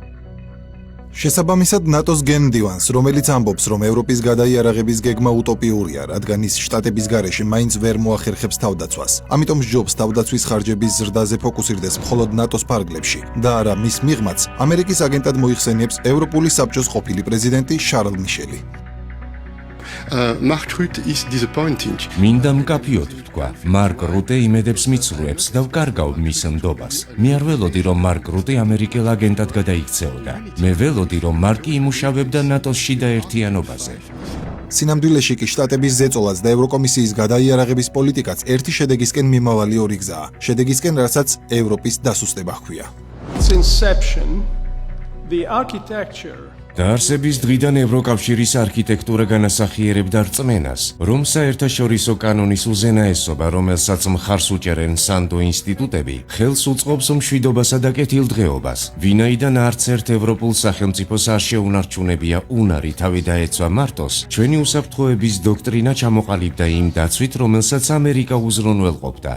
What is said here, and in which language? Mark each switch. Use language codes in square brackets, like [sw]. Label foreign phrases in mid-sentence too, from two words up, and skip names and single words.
[ka] შესაბამისად ნატოს გენმდივანს, რომელიც ამბობს, რომ ევროპის გადაიარაღების გეგმა უტოპიურია, რადგან ის შტატების გარეშე მაინც ვერ მოახერხებს თავდაცვას. ამიტომ სჯობს თავდაცვის ხარჯების ზრდაზე ფოკუსირდეს მხოლოდ ნატოს ფარგლებში და არა მის მიღმაც ამერიკის აგენტად მოიხსენიებს ევროპული საბჭოს ყოფილი პრეზიდენტი შარლ მიშელი. [en] Mark Rutte is disappointing. [ka] მინდა მკაფიოდ ვთქვა, მარკ რუტე იმედებს მიცრუებს და ვკარგავ მის ნდობას. მე არ ველოდი, რომ მარკ რუტე ამერიკელ აგენტად გადაიქცეოდა. მე ველოდი, რომ მარკი იმუშავებდა ნატოს შიდა ერთიანობაზე. სინამდვილეში კი შტატების ზეწოლაც და ევროკომისიის გადაიარაღების პოლიტიკაც ერთი შედეგისკენ მიმავალი ორი გზაა. შედეგისკენ, რასაც ევროპის დასუსტება ჰქვია. [en] Since inception, the architecture [ka] დაარსების დღიდან ევროკავშირის არქიტექტურა განასახიერებდა რწმენას, რომ საერთაშორისო კანონის უზენაესობა, რომელსაც მხარს უჭერენ სანდო ინსტიტუტები, ხელს უწყობს მშვიდობასა და კეთილდღეობას. ვინაიდან არც ერთ ევროპულ სახელმწიფოს არ შეუნარჩუნებია უნარი თავი დაეცვა მარტოს, ჩვენი უსაფრთხოების დოქტრინა ჩამოყალიბდა იმ დაცვით, რომელსაც ამერიკა უზრუნველყოფდა.